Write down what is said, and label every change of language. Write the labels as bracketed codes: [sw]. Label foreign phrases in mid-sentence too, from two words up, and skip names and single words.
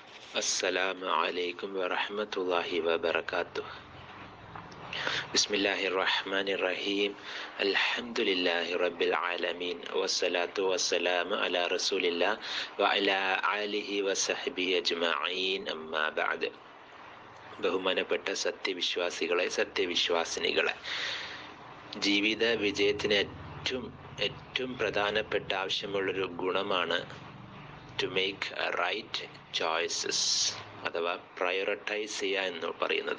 [ar] السلام عليكم ورحمة الله وبركاته. بسم الله الرحمن الرحيم. الحمد لله رب العالمين والصلاة والسلام على رسول الله وعلى آله وصحبه أجمعين أما بعد. [ml] ബഹുമാനപ്പെട്ട സത്യവിശ്വാസികളെ, സത്യവിശ്വാസിനികളെ, ജീവിത വിജയത്തിന് ഏറ്റവും പ്രധാനപ്പെട്ട ആവശ്യമുള്ളൊരു ഗുണമാണ് [en] to make right choices, [ml] അഥവാ പ്രയോറിറ്റൈസ് ചെയ്യുക എന്ന് പറയുന്നത്.